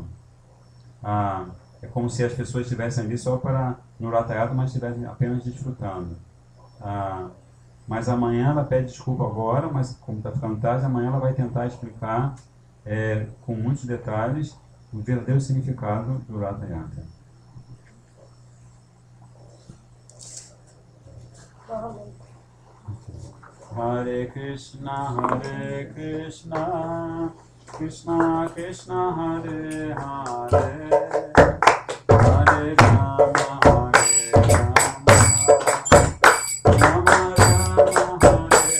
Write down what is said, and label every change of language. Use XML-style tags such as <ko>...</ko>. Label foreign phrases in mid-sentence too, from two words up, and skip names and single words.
<pt>É como se as pessoas estivessem ali só para no Ratha Yatra, mas estivessem apenas desfrutando. Mas amanhã ela pede desculpa agora, mas como está ficando tarde, amanhã ela vai tentar explicar com muitos detalhes o verdadeiro significado do Ratha Yatra. Hare Krishna, Krishna Krishna, Hare Hare, Hare Rama, Rama Rama,</pt>